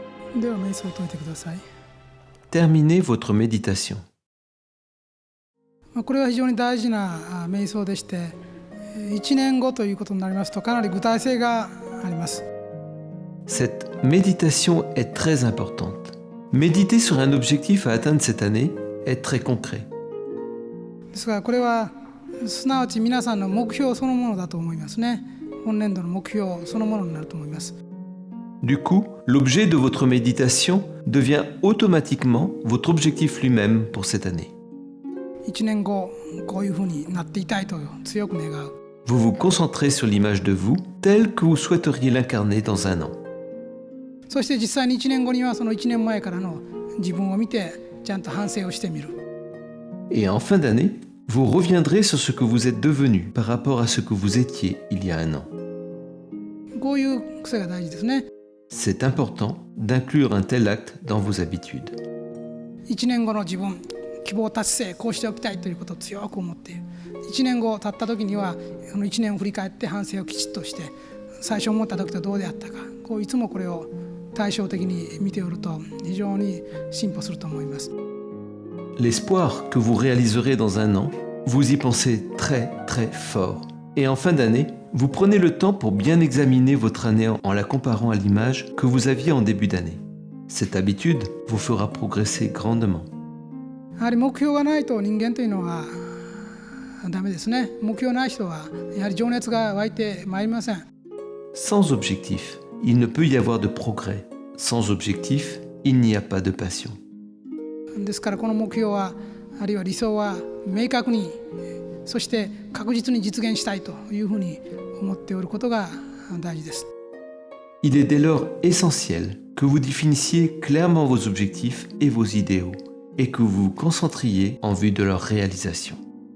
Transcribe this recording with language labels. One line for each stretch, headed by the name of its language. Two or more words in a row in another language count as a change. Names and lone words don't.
Japanese: では瞑想を解いてください。
French: Terminez votre méditation.
Japanese: これは非常に大事な瞑想でして、1年後ということになりますとかなり具体性があります。
French: Cette méditation est très importante. Méditer sur un objectif à atteindre cette année est très concret.
Japanese: ですからこれはすなわち皆さんの目標そのものだと思いますね。本年度の目標そのものになると思います。
French: Du coup, l'objet de votre méditation devient automatiquement votre objectif lui-même pour cette année.
Japanese: 1 年後こういうふうになっていたいと強く願う。
French: Vous vous concentrez sur l'image de vous telle que vous souhaiteriez l'incarner dans un an.
Japanese: そして実際に1年後にはその1年前からの自分を見てちゃんと反省をしてみる。
French: Et en fin d'année, vous reviendrez sur ce que vous êtes devenu par rapport à ce que vous étiez il y a un an.
Japanese: こういう癖が大事ですね。
French: C'est important d'inclure un tel acte dans vos habitudes.
Japanese: 1 年後の自分、希望達成、こうしておきたいということを強く思っている。1年後経った時には1年を振り返って反省をきちっとして、最初思った時とどうであったか、こういつもこれを対照的に見ておると非常に進歩すると思います。
French: L'espoir que vous réaliserez dans un an, vous y pensez très très fort. Et en fin d'année, vous prenez le temps pour bien examiner votre année en la comparant à l'image que vous aviez en début d'année. Cette habitude vous fera progresser grandement.
Japanese: やはり目標がないと人間というのはダメですね。目標ない人はやはり情熱が湧いてまいりません。
French: Sans objectif, il ne peut y avoir de progrès. Sans objectif, il n'y a pas de passion.
Japanese: ですからこの目標はあるいは理想は明確にそして確実に実現したいというふうに思っておることが大事です。
French: Il est dès lors essentiel que vous définissiez clairement vos objectifs et vos idéaux et que vous vous concentriez en vue de leur réalisation.